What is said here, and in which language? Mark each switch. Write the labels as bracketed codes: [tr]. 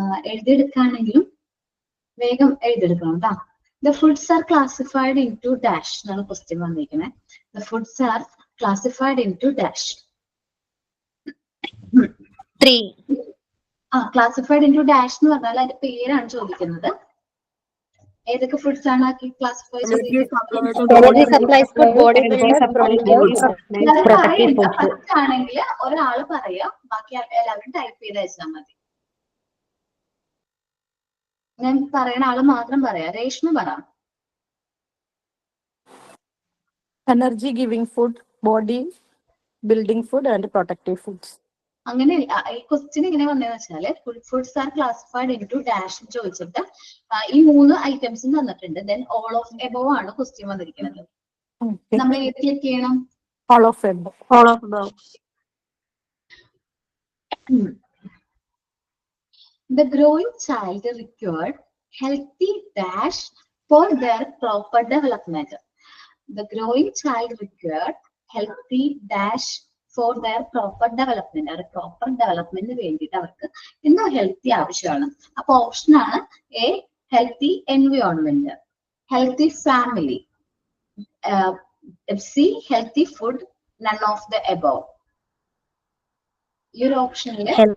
[ml] എഴുതിയെടുക്കുകയാണെങ്കിലും വേഗം എഴുതിയെടുക്കണം കേട്ടോ. [en] the foods are classified into dash [ml] എന്നാണ് ക്വസ്റ്റ്യൻ വന്നിരിക്കുന്നത്. [en] The foods are classified into dash. 3. Classified into dash [ml] എന്ന് പറഞ്ഞാൽ അതിന്റെ പേരാണ് ചോദിക്കുന്നത്. ഏതൊക്കെ ഫുഡ്സ് ആണ് classify [en] Energy supplies food, bodybuilders, promoters, protective foods. [ml] ആണെങ്കിൽ ഒരാള് പറയാ, ബാക്കി എല്ലാവരും ടൈപ്പ് ചെയ്ത് അയച്ചാൽ മതി. ഞാൻ പറയണ ആള് മാത്രം പറയാം. രേഷ്മ പറ. [en] Energy giving food, body building food and protective foods. [ml] അങ്ങനെ ഈ ക്വസ്റ്റ്യൻ ഇങ്ങനെ വന്നതെന്ന് വെച്ചാല് [en] foods are classified into dash [ml] ചോദിച്ചിട്ട് ഈ 3 ഐറ്റംസും തന്നിട്ടുണ്ട്. [en] then all of above [ml] ആണ് ക്വസ്റ്റ്യൻ വന്നിരിക്കുന്നത്. നമ്മൾ ഏത് ക്ലിക്ക് ചെയ്യണം? [en] All of them. All of them. The growing child required healthy dash for their proper development. The growing child required healthy dash for their proper development. [ml] അവരുടെ proper ഡെവലപ്മെന്റിന് വേണ്ടിയിട്ട് അവർക്ക് എന്തോ healthy ആവശ്യമാണ്. അപ്പൊ ഓപ്ഷൻ ആണ് [en] A healthy environment, healthy family, C healthy food, none of the above. [ml] ഈ ഒരു ഓപ്ഷനിൽ